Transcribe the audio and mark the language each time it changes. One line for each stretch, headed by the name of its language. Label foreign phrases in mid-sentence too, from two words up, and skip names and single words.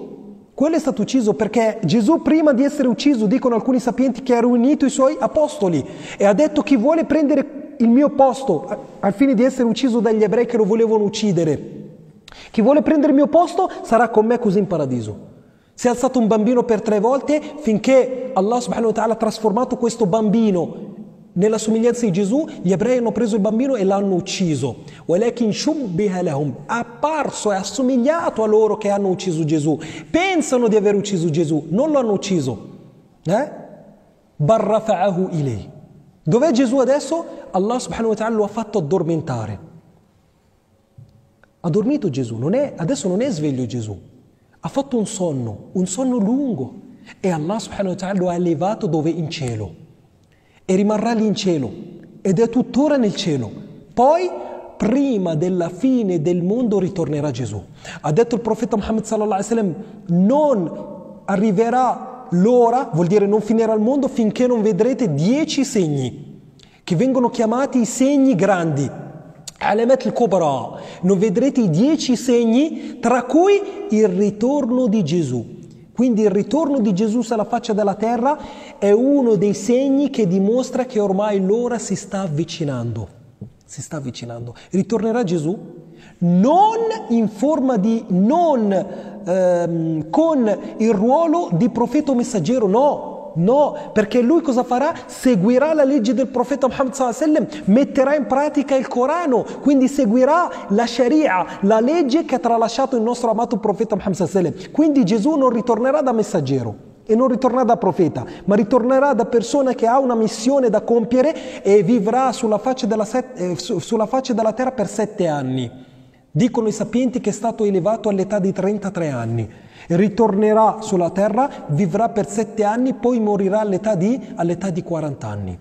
Italian: Quello è stato ucciso perché Gesù, prima di essere ucciso, dicono alcuni sapienti, che ha riunito i suoi apostoli e ha detto: chi vuole prendere il mio posto, al fine di essere ucciso dagli ebrei che lo volevano uccidere, chi vuole prendere il mio posto sarà con me così in paradiso. Si è alzato un bambino per 3 volte finché Allah
Arabic: سبحانه وتعالى
Italian: ha trasformato questo bambino nella somiglianza di Gesù. Gli ebrei hanno preso il bambino e l'hanno ucciso.
Arabic: ولكن شبه لهم,
Italian: apparso e assomigliato a loro che hanno ucciso Gesù. Pensano di aver ucciso Gesù, non lo hanno ucciso.
Arabic: بل رفعه إليه.
Italian: Dov'è Gesù adesso? Allah
Arabic: سبحانه وتعالى
Italian: lo ha fatto addormentare. Ha dormito Gesù, adesso non è sveglio Gesù. Ha fatto un sonno lungo, e Allah
Arabic: سبحانه وتعالى
Italian: lo ha elevato dove? In cielo. E rimarrà lì in cielo ed è tuttora nel cielo. Poi, prima della fine del mondo, ritornerà Gesù. Ha detto il profeta Muhammad
Arabic: صلى الله عليه وسلم:
Italian: non arriverà l'ora, vuol dire non finirà il mondo, finché non vedrete 10 segni che vengono chiamati i segni grandi,
Arabic: علامات الكبرى.
Italian: Non vedrete i 10 segni, tra cui il ritorno di Gesù. Quindi il ritorno di Gesù sulla faccia della terra è uno dei segni che dimostra che ormai l'ora si sta avvicinando. Si sta avvicinando. Ritornerà Gesù non in forma di, con il ruolo di profeta o messaggero, no, perché lui cosa farà? Seguirà la legge del profeta Muhammad
Arabic: صلى الله عليه وسلم,
Italian: metterà in pratica il Corano, quindi seguirà la Sharia, la legge che ha tralasciato il nostro amato profeta Muhammad
Arabic: صلى الله عليه وسلم.
Italian: Quindi Gesù non ritornerà da messaggero e non ritornerà da profeta, ma ritornerà da persona che ha una missione da compiere e vivrà sulla faccia della terra per 7 anni. Dicono i sapienti che è stato elevato all'età di 33 anni. Ritornerà sulla terra, vivrà per 7 anni, poi morirà all'età di 40 anni.